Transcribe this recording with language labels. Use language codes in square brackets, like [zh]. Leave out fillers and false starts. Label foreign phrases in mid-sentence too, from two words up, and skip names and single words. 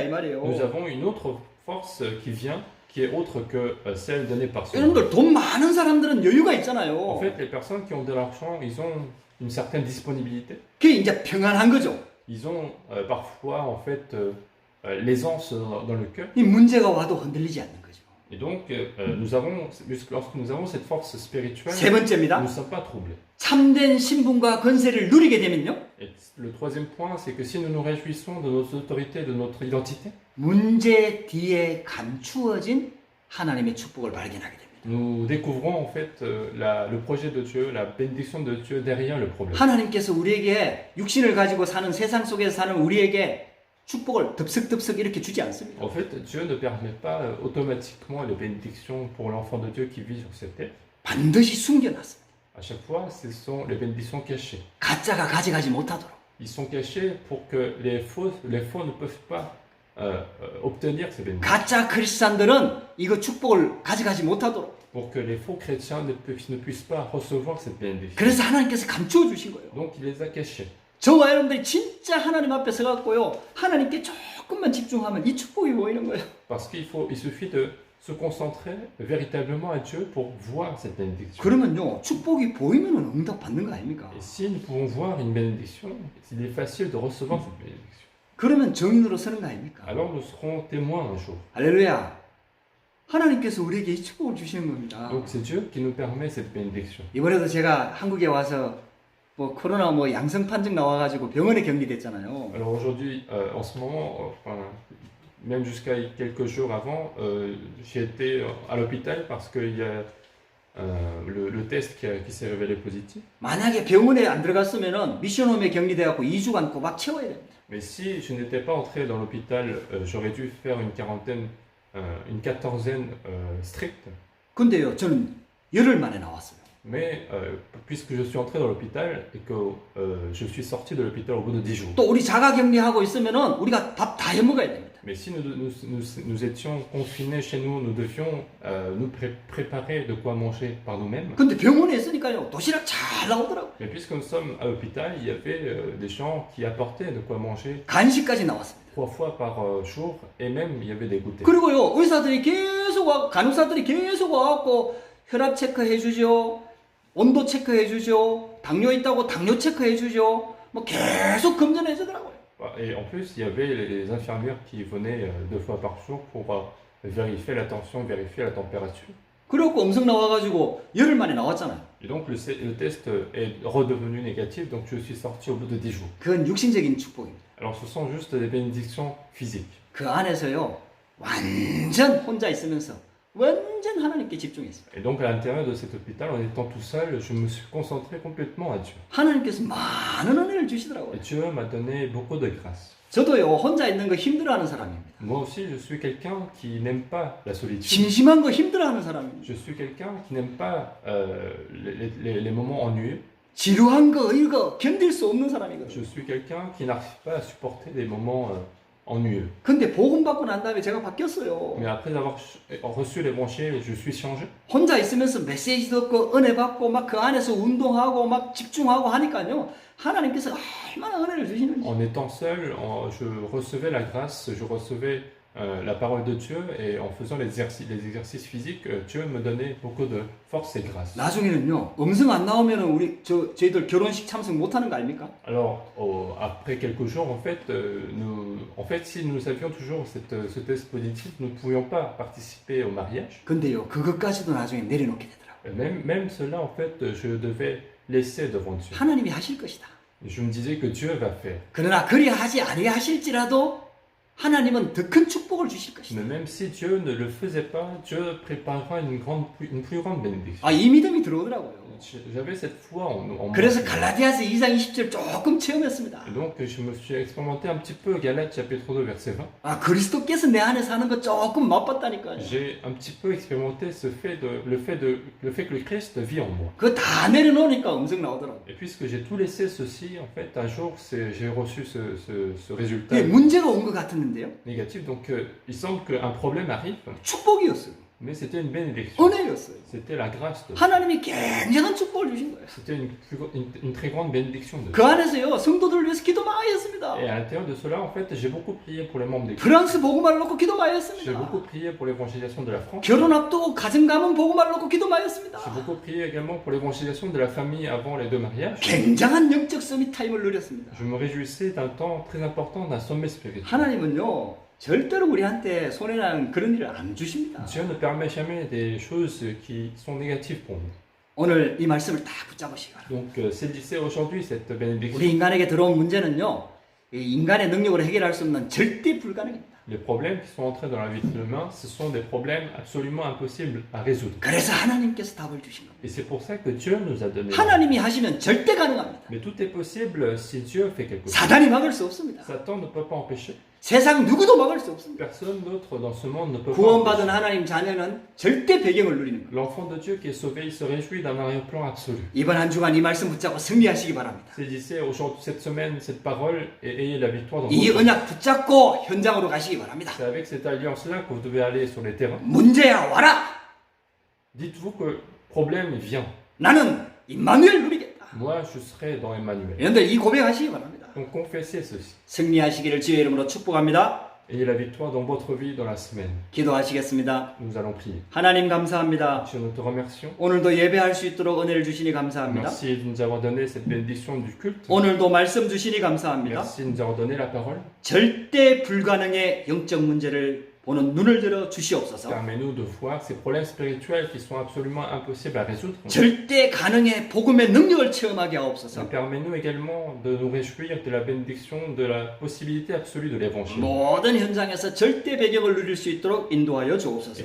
[fr] Nous [ko] 말이에요. [fr] avons une autre force qui vient, qui est autre que celle donnée par ce monde. [ko] 여러분들 돈 많은 사람들은 여유가 [fr] En [ko] 있잖아요. [fr] fait, les personnes qui ont de l'argent, ils ont une certaine disponibilité. [ko] 그게 이제 평안한 거죠. [fr] Ils ont parfois en fait l'aisance dans le cœur. [ko] 이 문제가 와도 흔들리지 않는 거죠. [fr] Et donc lorsque nous avons cette force spirituelle, [ko] 세 [fr] nous [ko] 번째입니다. [fr] ne sommes pas troublés. [ko] 참된 신분과 권세를 누리게 되면요. [fr] Et le troisième point, c'est que si nous nous réjouissons de notre autorité, de notre identité, [ko] 문제 뒤에 감추어진 하나님의 축복을 발견하게 됩니다. [fr] nous découvrons en fait le projet de Dieu, la bénédiction de Dieu derrière le problème. [ko] 하나님께서 우리에게 육신을 가지고 사는 세상 속에서 사는 우리에게 축복을 덥석덥석 이렇게 주지 않습니다. [fr] En fait, Dieu ne permet pas automatiquement les bénédictions pour l'enfant de Dieu qui vit sur cette terre. [ko] 반드시 숨겨놨습니다. [fr] À chaque fois, ce sont les bénédictions cachées. [ko] 가짜가 가져가지 못하도록. [fr] Ils sont cachés pour que les faux ne peuvent pas obtenir ces bénédictions. [ko] 가짜 크리스찬들은 이거 축복을 가져가지 못하도록. [fr] Pour que les faux chrétiens ne puissent pas recevoir cette bénédiction. [ko] 그래서 하나님께서 감추어 주신 거예요. [fr] Donc il les a cachés. [ko] 저와 여러분들이 진짜 하나님 앞에 서갖고요. 하나님께 조금만 집중하면 이 축복이 보이는 거예요. [fr] Parce il suffit de se concentrer véritablement à Dieu pour voir cette bénédiction. [ko] 그러면요. 축복이 보이면 응답 받는 거 아닙니까? [fr] Et si nous pouvons voir une bénédiction, il est facile de recevoir cette bénédiction. [ko] 그러면 정인으로 서는 거 아닙니까? [fr] Alors nous serons témoins un jour. [ko] 할렐루야. 하나님께서 우리에게 이 축복을 주시는 겁니다. [fr] Donc c'est Dieu qui nous permet cette bénédiction. [ko] 이번에도 제가 한국에 와서 뭐 코로나 뭐 양성 판정 나와가지고 병원에 격리됐잖아요. [fr] Alors aujourd'hui, en ce moment, enfin, même jusqu'à quelques jours avant, j'ai été à l'hôpital parce qu'il y a le test qui s'est révélé positif. [ko] 만약에 병원에 안 들어갔으면은 미션홈에 격리돼갖고 2주간 꼬박 채워야 됩니다. [fr] Mais si je n'étais pas entré dans l'hôpital, j'aurais dû faire une quatorzaine stricte. [ko] 근데요, 저는 열흘 만에 나왔어요. [fr] Mais puisque je suis entré dans l'hôpital et que je suis sorti de l'hôpital au bout de 10 jours. [ko] 또 우리 자가격리하고 있으면은 우리가 밥 다 해먹어야 됩니다. [fr] Mais si nous étions confinés chez nous, nous devions nous préparer de quoi manger par nous-mêmes. [ko] 근데 병원에 있으니까요, 도시락 잘 나오더라고요. [fr] Mais puisque nous sommes à l'hôpital, il y avait des gens qui apportaient de quoi manger [ko] 간식까지 나왔습니다. [fr] 3 fois par jour et même il y avait des goûters. [ko] 그리고요, 의사들이 계속 와, 간호사들이 계속 와갖고 혈압 체크해 주죠, 온도 체크해 주죠, 당뇨 있다고 당뇨 체크해 주죠, 뭐 계속 검진해 주더라고요. [fr] Et en plus, il y avait les infirmières qui venaient 2 fois par jour pour vérifier la tension, vérifier la température. [ko] 그래갖고 음성 나와가지고 열흘 만에 나왔잖아요. [fr] Et donc le test est redevenu négatif, donc je suis sorti au bout de 10 jours. [ko] 그건 육신적인 축복입니다. [fr] Alors ce sont juste des bénédictions physiques. [ko] 그 안에서요, 완전 혼자 있으면서 완전 하나님께 집중했습니다. [fr] Et donc à l'intérieur de cet hôpital, en étant tout seul, je me suis concentré complètement à Dieu. [ko] 하나님께서 많은 은혜를 주시더라고요. [fr] Et Dieu m'a donné beaucoup de grâce. [ko] 저도요, 혼자 있는 거 힘들어하는 사람입니다. [fr] Moi aussi, je suis quelqu'un qui n'aime pas la solitude. [ko] 심심한 거 힘들어하는 사람입니다. [fr] Je suis quelqu'un qui n'aime pas les moments ennuyeux. [ko] 지루한 거 이거 견딜 수 없는 사람이거든요. [fr] Je suis quelqu'un qui n'arrive pas à supporter des moments ennuyeux. [ko] 근데 복음 받고 난 다음에 제가 바뀌었어요. [fr] Mais après avoir reçu l'évangile, je suis changé. [ko] 혼자 있으면서 메시지 듣고 은혜 받고 막 그 안에서 운동하고 막 집중하고 하니까요. 하나님께서 얼마나 은혜를 주시는지. [fr] En étant seul, je recevais la grâce, je recevais la parole de Dieu et en faisant les exercices physiques, Dieu me donnait beaucoup de force et grâce. [ko] 나중에는요. 음성 안 나오면은 우리 저희들 결혼식 참석 못 하는 거 아닙니까? [fr] Alors après quelques jours, en fait, si nous avions toujours ce test positif, nous ne pouvions pas participer au mariage. [ko] 근데요. 그것까지도 나중에 내려놓게 되더라고요. [fr] Même cela, en fait, je devais laisser devant Dieu. [ko] 하나님이 하실 것이다. [fr] Je me disais que Dieu va faire. [ko] 그러나 그리 하지 아니하실지라도 하나님은 더 큰 축복을 주실 것이다. [fr] Mais même si Dieu ne le faisait pas, Dieu préparera une plus grande bénédiction. [ko] 이 믿음이 들어오더라고요. [fr] j'avais cette foi en moi. [ko] 그래서 갈라디아서 2장 20절 조금 체험했습니다. [fr] Et donc je me suis expérimenté un petit peu Galates chapitre 2 verset 20. [ko] 아, 그리스도께서 내 안에 사는 거 조금 맛봤다니까요. [fr] J'ai un petit peu expérimenté le fait que le Christ vit en moi. [ko] 그거 다 내려놓으니까 음성 나오더라고요. [fr] Et puisque j'ai tout laissé ceci, en fait, un jour, j'ai reçu ce résultat [ko] 그게 문제가 온 것 같았는데요. [fr] négatif. Donc, il semble qu'un problème arrive, [ko] 축복이었어요. [fr] mais c'était une bénédiction. [ko] 은혜였어요. [fr] C'était la grâce de Dieu. [ko] 하나님이 굉장한 축복을 주신 거예요. [fr] C'était une très grande bénédiction de [ko] 그 [fr] Dieu. [ko] 안에서요, 성도들을 위해서 기도 많이 했습니다. [fr] Et à l'intérieur de cela, en fait, j'ai beaucoup prié pour les membres d'église. [ko] 프랑스 복음화를 놓고 기도 많이 [fr] J'ai [ko] 했습니다. [fr] beaucoup prié pour l'évangélisation de la France. [ko] 결혼 앞두고 가정 가문 복음화를 놓고 기도 많이 했습니다. [fr] J'ai beaucoup prié également pour l'évangélisation de la famille avant les deux mariages. [ko] 굉장한 영적 서밋 타임을 누렸습니다. [fr] Je me réjouissais d'un temps très important, d'un sommet spirituel. [ko] 하나님은요, 절대로 우리한테 손해나는 그런 일을 안 주십니다. [fr] Dieu ne permet jamais des choses qui sont négatives pour nous. [ko] 오늘 이 말씀을 다 붙잡으시기 바랍니다. [fr] Donc, saisissez aujourd'hui cette bénédiction. [ko] 우리 인간에게 들어온 문제는요, 이 인간의 능력으로 해결할 수 없는 절대 불가능입니다. [fr] Les problèmes qui sont entrés dans la vie de l'humain, ce sont des problèmes absolument impossibles à résoudre. [ko] 그래서 하나님께서 답을 주신 겁니다. [fr] Et c'est pour ça que Dieu nous a donné. [ko] 하나님이 하시면 절대 가능합니다. [fr] Mais tout est possible si Dieu fait quelque chose. [ko] 사단이 막을 수 없습니다. [fr] Satan ne peut pas empêcher. [ko] 세상 누구도 막을 수 없습니다. [fr] Personne d'autre dans ce monde ne peut pas [ko] 구원받은 [fr] empêcher. [ko] 하나님 자녀는 절대 배경을 누리는 거예요. [fr] L'enfant de Dieu qui est sauvé, il se réjouit d'un arrière-plan absolu. [ko] 이번 한 주간 이 말씀 붙잡고 승리하시기 바랍니다. [fr] Saisissez aujourd'hui cette semaine cette parole et ayez la victoire dans [ko] 이 [fr] votre vie. [ko] 언약 붙잡고 현장으로 가시기 바랍니다. [fr] C'est avec cette alliance-là que vous devez aller sur les terrains. [ko] 문제야 와라. [fr] Dites-vous que le problème vient. [ko] 나는 임마누엘 누리겠다. [fr] Moi, je serai dans Emmanuel. [ko] 여러분들 이 고백하시기 바랍니다. [fr] Donc confessez ceci. [ko] 승리하시기를 주의 이름으로 축복합니다. [fr] Ayez la victoire dans votre vie dans la semaine. [ko] 기도하시겠습니다. [fr] Nous allons prier. [ko] 하나님 감사합니다. [fr] Dieu, nous te remercions. [ko] 오늘도 예배할 수 있도록 은혜를 주시니 감사합니다. [fr] Merci de nous avoir donné cette bénédiction du culte. [ko] 오늘도 말씀 주시니 감사합니다. [fr] Merci de nous avoir donné la parole. [ko] 절대 불가능의 영적 문제를 보는 눈을 들어 주시옵소서. [fr] Permets-nous de voir ces problèmes spirituels qui sont absolument impossibles à résoudre. [ko] 절대 가능의 복음의 능력을 체험하게 하옵소서. [fr] Permets-nous également de nous réjouir de la bénédiction, de la possibilité absolue de l'évangile. [ko] 모든 현장에서 절대 배경을 누릴 수 있도록 인도하여 [fr] Et [ko] 주옵소서.